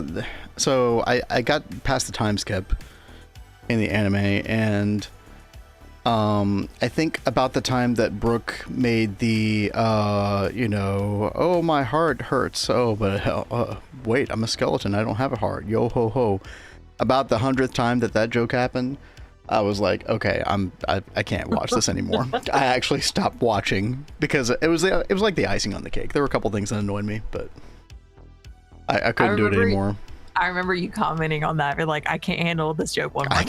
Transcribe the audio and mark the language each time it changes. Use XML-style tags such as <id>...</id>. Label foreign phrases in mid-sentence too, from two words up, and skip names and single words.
<en>So, I got past the time skip in the anime, and I think about the time that Brooke made the, you know, oh, my heart hurts. Oh, but wait, I'm a skeleton. I don't have a heart. Yo ho ho. About the 100th time that joke happened, I was like, okay, I can't watch this anymore. I actually stopped watching because it was like the icing on the cake. There were a couple things that annoyed me, but I couldn't do it anymore. I remember you commenting on that. You're like, I can't handle this joke one more time.</en>